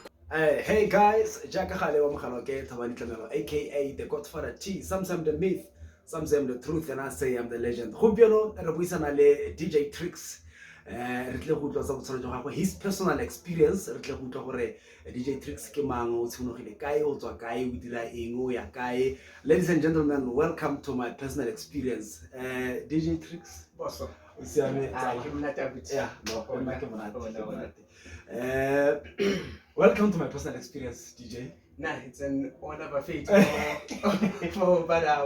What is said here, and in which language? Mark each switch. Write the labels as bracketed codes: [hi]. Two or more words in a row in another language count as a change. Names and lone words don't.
[en] Hey guys, Jaka Khale wa Mkhaloke, Thabani Tlamelo, aka the Godfather T. Some say I'm the myth, some say I'm the truth, and I say I'm the legend. [tn] Gompieno re buisana le DJ Tricks. Re tle go tlotsa botshelo jwa gagwe, [en] his personal experience. [tn] Re tle go tlwa gore DJ Tricks ke mang, o tshunogile kae, o tswa kae, o dira eng, o ya kae. [en] Ladies and gentlemen, welcome to my personal experience. DJ Tricks. Awesome. Yeah, no, welcome to my personal experience, DJ. Nah, it's an honor of a fate for but